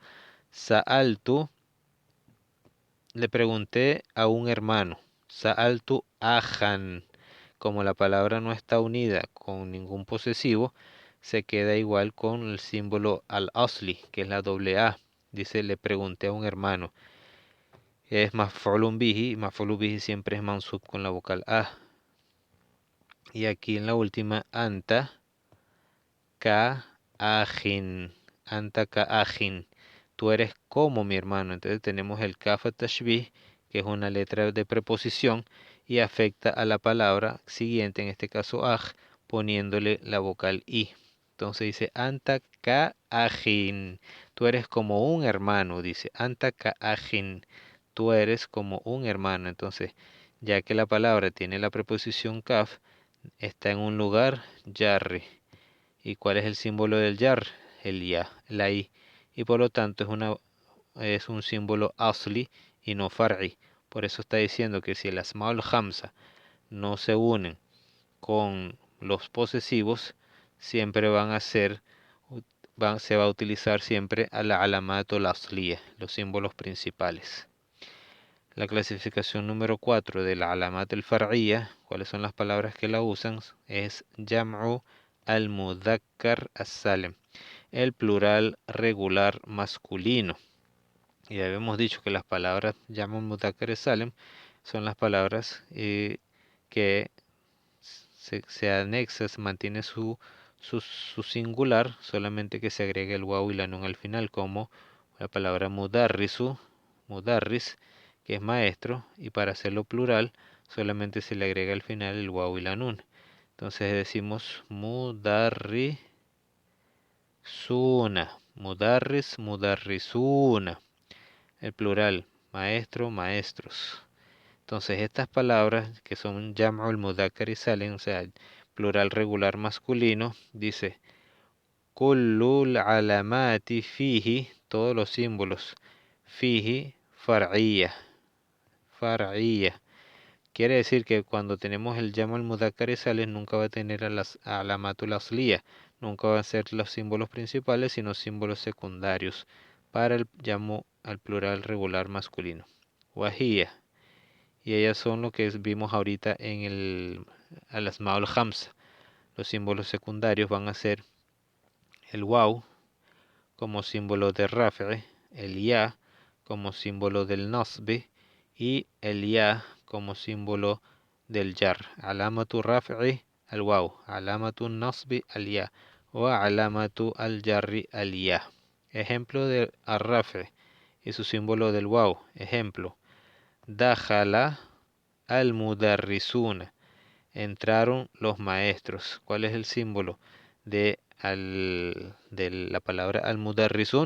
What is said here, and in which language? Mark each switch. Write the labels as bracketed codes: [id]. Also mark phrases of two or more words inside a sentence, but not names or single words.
[es] Sa'altu, le pregunté a un hermano. [ar] سألت أخاً, [es] como la palabra no está unida con ningún posesivo, se queda igual con el símbolo al-asli, que es la doble A. Dice, le pregunté a un hermano. Es [ar] مفعول به، مفعول به [es] siempre es mansub con la vocal A. Y aquí en la última, [ar] أنت كأخٍ، أنت كأخٍ, [es] tú eres como mi hermano. Entonces tenemos el [ar] كاف التشبيه, [es] que es una letra de preposición y afecta a la palabra siguiente, en este caso aj, poniéndole la vocal i. Entonces dice [ar] أنت كأخٍ, [es] tú eres como un hermano, dice [ar] أنت كأخٍ, [es] tú eres como un hermano. Entonces, ya que la palabra tiene la preposición kaf, está en un lugar jarri. ¿Y cuál es el símbolo del yar? El ya, la i. Y por lo tanto es un símbolo asli y no far'i. Por eso está diciendo que si el [ar] أسماء الهمزة [es] no se unen con los posesivos, siempre van a ser, se va a utilizar siempre a la alamat o la asliya, los símbolos principales. La clasificación número 4 de la [ar] علامات الفرعية, [es] cuáles son las palabras que la usan, es [ar] جمع المذكر السالم, [es] el plural regular masculino. Y habíamos dicho que las palabras [ar] جمع المذكر السالم [es] son las palabras que se anexa, se mantiene su singular, solamente que se agrega el waw y la nun al final, como la palabra [ar] مدرسٌ، مدرس, [es] que es maestro, y para hacerlo plural solamente se le agrega al final el waw y la nun. Entonces decimos [ar] مدرسون، مدرس، مدرسون. [es] El plural, maestro, maestros. Entonces estas palabras que son [ar] جمع المذكر [es] y salim, o sea, plural regular masculino, dice [ar] كل العلامات فيه, [es] todos los símbolos, [ar] فيه فرعية، فرعية. [es] Quiere decir que cuando tenemos el [ar] جمع المذكر [es] y salim nunca va a tener a las [ar] العلامات الأصلية, [es] nunca van a ser los símbolos principales, sino símbolos secundarios para el llamo al plural regular masculino. Wahiyya, y ellas son lo que vimos ahorita en el [ar] الأسماء الخمسة. [es] Los símbolos secundarios van a ser el waw como símbolo de raf'i, el ya como símbolo del nasbi y el ya como símbolo del jar. [ar] علامة الرفع الواو، علامة النصب الياء o علامة الجر الياء. [es] Ejemplo de ar-raf'i y su símbolo del waw. Ejemplo: [ar] دخل المدرسون, [es] entraron los maestros. ¿Cuál es el símbolo de la palabra al-mudarrisun?